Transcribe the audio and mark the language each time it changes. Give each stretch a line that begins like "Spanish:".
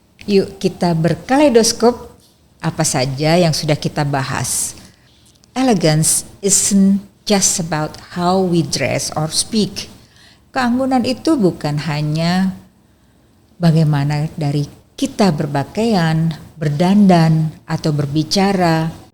Indonesian: Yuk kita berkaleidoskop apa saja yang sudah kita bahas.
English: Elegance isn't just about how we dress or speak.
Indonesian: Keanggunan itu bukan hanya bagaimana dari kita berpakaian, berdandan, atau berbicara.